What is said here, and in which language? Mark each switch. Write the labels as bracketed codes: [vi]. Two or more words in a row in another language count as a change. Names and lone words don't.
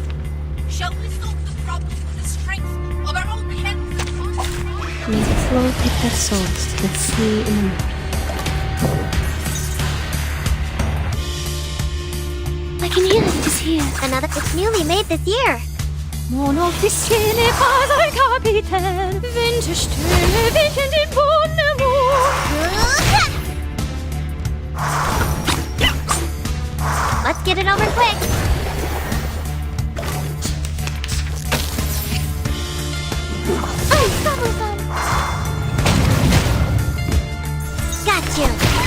[en] Shall we solve the problem with the strength of our own hands and arms? May the flow take their souls to the sea in the night. I can hear it. It is here. Another. It's newly made this year. [fr] Mon officier pas un capitaine. [de] Winterstürme wichen den [en] Let's get it over quick. Oh, troublesome. Got you.